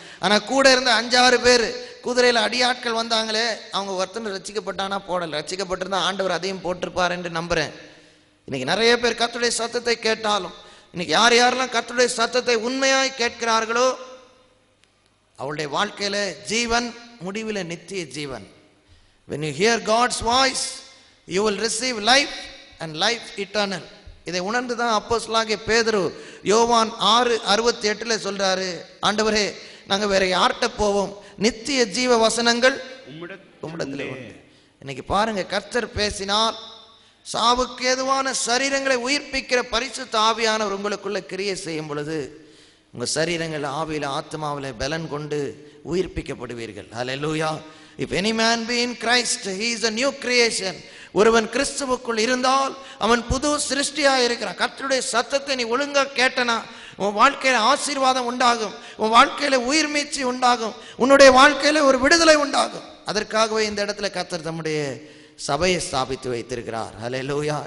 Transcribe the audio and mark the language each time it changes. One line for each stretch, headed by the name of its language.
Tamil: ஆனா கூட இருந்த 5-6 பேர் குதிரையில அடியாட்கள் வந்தாங்களே, அவங்க ஒருத்தன் ரட்சிக்கப்பட்டானா போடல, ரட்சிக்கப்பட்டிருந்தா ஆண்டவர் அதையும் போட்டிருப்பார் என்று நம்புறேன். இன்னைக்கு நிறைய பேர் கர்த்தருடைய சத்தத்தை கேட்டாலும், இன்னைக்கு யாரெல்லாம் கர்த்தருடைய சத்தத்தை உண்மையாய் கேட்கிறார்களோ அவளுடைய வாழ்க்கையில ஜீவன், முடிவில் நித்திய ஜீவன்.
English: when you hear God's voice you will receive life and life eternal.
Tamil: இதை உணர்ந்துதான் அப்போஸ்தலனாகிய பேதுரு யோவான் 6:68 சொல்றாரு, ஆண்டவரே நாங்க வேற யார்கிட்ட போவோம், நித்திய ஜீவ வசனங்கள் உம்மிடத்திலே உண்டு. இன்னைக்கு பாருங்க, கர்த்தர் பேசினால் சாவுக்கு ஏதுவான சரீரங்களை உயிர்ப்பிக்கிற பரிசுத்த ஆவியானவர் உங்களுக்குள்ள கிரியை செய்யும் பொழுது உங்க சரீரங்கள் ஆவியில ஆத்மாவில பலன் கொண்டு உயிர்ப்பிக்கப்படுவீர்கள். ஹல்லேலூயா.
English: if any man be in Christ he is a new creation.
Tamil: ஒருவன் கிறிஸ்துவுக்குள் இருந்தால் அவன் புது சிருஷ்டியாக இருக்கிறான். கர்த்தருடைய சத்தத்தை நீ ஒழுங்கா கேட்டனா உன் வாழ்க்கையில ஆசீர்வாதம் உண்டாகும், உன் வாழ்க்கையில உயிர் மீட்சி உண்டாகும், உன்னுடைய வாழ்க்கையில ஒரு விடுதலை உண்டாகும். அதற்காகவே இந்த இடத்துல கர்த்தர் தம்முடைய சபையை ஸ்தாபித்து வைத்திருக்கிறார். ஹல்லேலூயா.